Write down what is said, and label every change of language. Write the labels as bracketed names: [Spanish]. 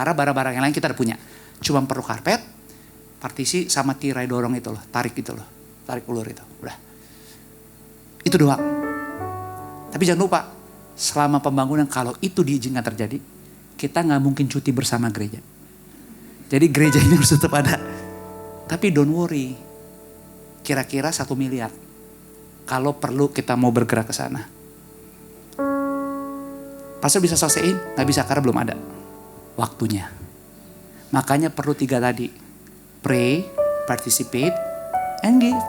[Indonesian] Karena barang-barang yang lain kita udah punya. Cuma perlu karpet, partisi sama tirai dorong itu loh, tarik itu loh, tarik ulur itu, udah. Itu doang. Tapi jangan lupa, selama pembangunan kalau itu diizinkan terjadi, kita nggak mungkin cuti bersama gereja. Jadi gereja ini harus tetap ada. Tapi [English] don't worry, [Indonesian] kira-kira 1 miliar. Kalau perlu kita mau bergerak ke sana. Pastor bisa selesaiin? Nggak bisa karena belum ada waktunya. Makanya perlu 3 tadi. [English] Pray, participate, and give.